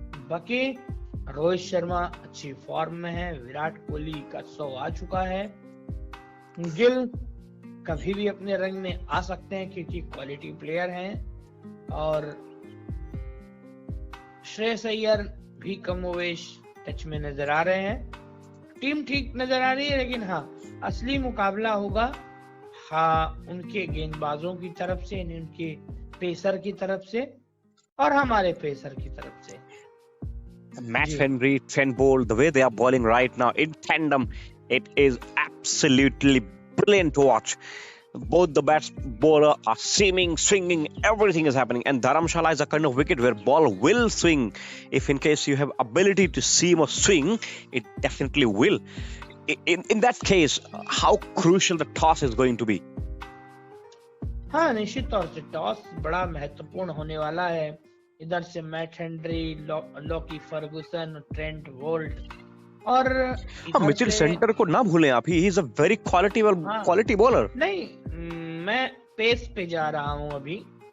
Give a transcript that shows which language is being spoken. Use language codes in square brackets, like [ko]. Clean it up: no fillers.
[hi] बाकी रोहित शर्मा अच्छी फॉर्म में है, विराट कोहली का 100 आ चुका है, गिल कभी भी अपने रंग में आ सकते हैं क्योंकि क्वालिटी प्लेयर हैं, और श्रेयस अय्यर भी कमोवेश टच में नजर आ रहे हैं। टीम ठीक नजर आ रही है, लेकिन हाँ, असली मुकाबला होगा उनके गेंदबाजों की तरफ से, उनके पेसर की तरफ से और हमारे पेसर की तरफ से। [en] Matt Henry, Trent Bolt, the way they are bowling right now in tandem, it is absolutely brilliant to watch. Both the bowler are seaming, swinging, everything is happening, and Dharamshala is a kind of wicket where ball will swing. If in case you have ability to seam or swing, it definitely will. In that case, how crucial the toss is going to be? [hi] हाँ, निश्चित तौर से toss बड़ा महत्वपूर्ण होने वाला है। इधर से Matt Henry, Lockie Ferguson, Trent Boult, और मिचेल सेंटर को ना भूलें आप, [en] He is a very quality bowler. [hi] नहीं, मैं पेस पे जा रहा हूँ अभी।